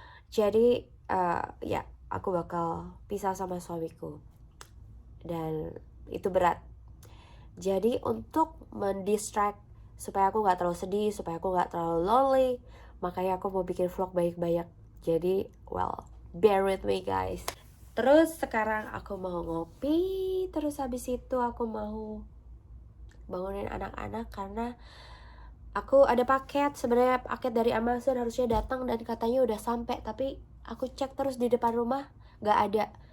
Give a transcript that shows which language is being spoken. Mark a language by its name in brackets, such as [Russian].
[Indonesian] Jadi ya aku bakal pisah sama suamiku dan itu berat. Jadi untuk mendistract supaya aku gak terlalu sedih, supaya aku gak terlalu lonely, makanya aku mau bikin vlog banyak-banyak. [English] Jadi, well, bear with me guys. [Indonesian] Terus sekarang aku mau ngopi, terus habis itu aku mau bangunin anak-anak karena aku ada paket. Sebenarnya paket dari Amazon harusnya datang dan katanya udah sampai, tapi aku cek terus di depan rumah gak ada.